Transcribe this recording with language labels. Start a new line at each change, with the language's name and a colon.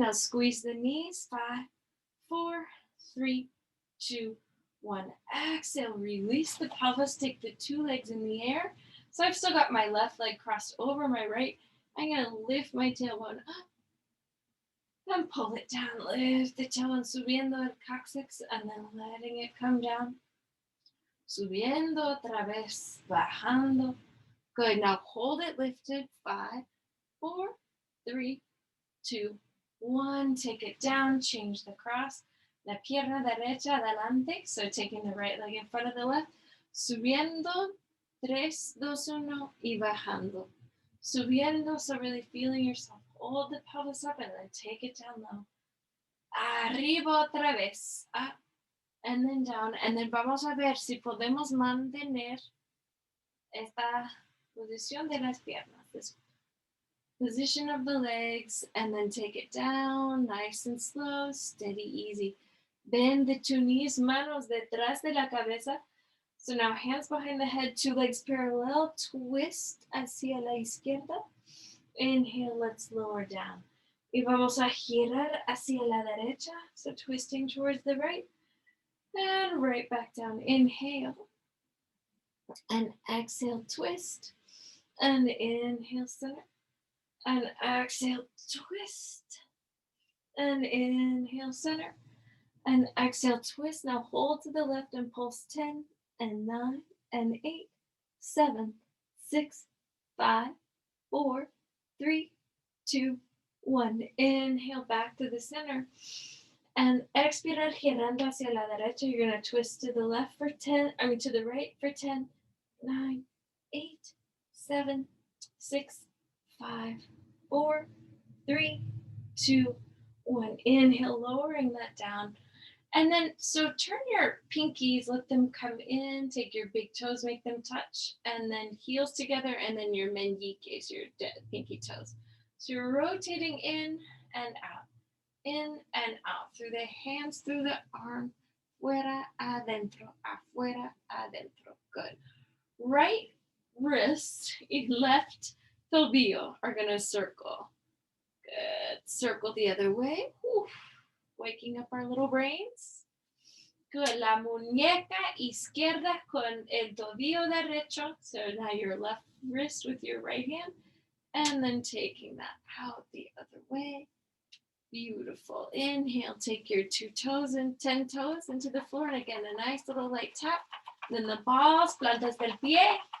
English: Now squeeze the knees. 5, 4, 3, 2, 1. Exhale, release the pelvis, take the two legs in the air. So I've still got my left leg crossed over my right. I'm going to lift my tailbone up and pull it down. Lift the tailbone,
Spanish: subiendo el coccyx,
English: and then letting it come down.
Spanish: Subiendo otra vez, bajando.
English: Good. Now hold it lifted. 5, 4, 3, 2, 1. Take it down. Change the cross.
Spanish: La pierna derecha adelante.
English: So taking the right leg in front of the left.
Spanish: Subiendo. 3, 2, 1. Y bajando. Subiendo.
English: So really feeling yourself. Hold the pelvis up and then take it down low.
Spanish: Arriba otra vez.
English: Up and then down. And then
Spanish: vamos a ver si podemos mantener esta posición de las piernas.
English: This position of the legs. And then take it down. Nice and slow. Steady, easy. Bend the two knees.
Spanish: Manos detrás de la cabeza.
English: So now hands behind the head. Two legs parallel. Twist
Spanish: hacia la izquierda.
English: Inhale, let's lower down.
Spanish: Y vamos a girar hacia la derecha.
English: So twisting towards the right. And right back down. Inhale. And exhale, twist. And inhale, center. And exhale, twist. And inhale, center. And exhale, twist. Now hold to the left and pulse 10 and 9 and 8, 7, 6, 5, 4, 3, 2, 1. Inhale back to the center.
Spanish: And expirar girando hacia la derecha.
English: You're going to twist to the left for 10, to the right for 10, 9, 8, 7, 6, 5, 4, 3, 2, 1. Inhale, lowering that down. And then, so turn your pinkies, let them come in, take your big toes, make them touch, and then heels together, and then your meñiques, your pinky toes. So you're rotating in and out, through the hands, through the arm,
Spanish: fuera, adentro, afuera, adentro.
English: Good. Right wrist and left tobillo are going to circle. Good. Circle the other way. Oof. Waking up our little brains. Good.
Spanish: La muñeca izquierda con el tobillo derecho.
English: So now your left wrist with your right hand. And then taking that out the other way. Beautiful. Inhale. Take your 2 toes and 10 toes into the floor. And again, a nice little light tap. Then the balls,
Spanish: plantas del pie.